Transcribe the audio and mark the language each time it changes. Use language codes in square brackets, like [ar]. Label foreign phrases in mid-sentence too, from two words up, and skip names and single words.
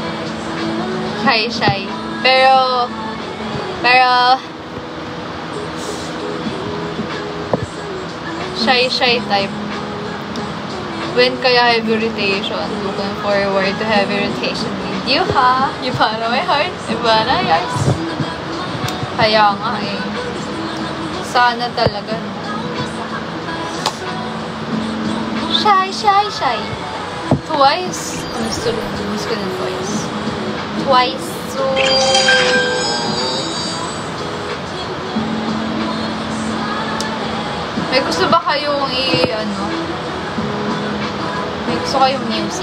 [tl] Shy. Pero, [en] shy type. When kaya heavy rotation? Looking forward to heavy rotation with you, [tl] ha? Iba na [en] my heart. [tl] Iba na, guys. Kaya nga sana talaga. Shy. Twice. Miss ko na twice. Twice. So, may gusto ba kayong may gusto kayong music?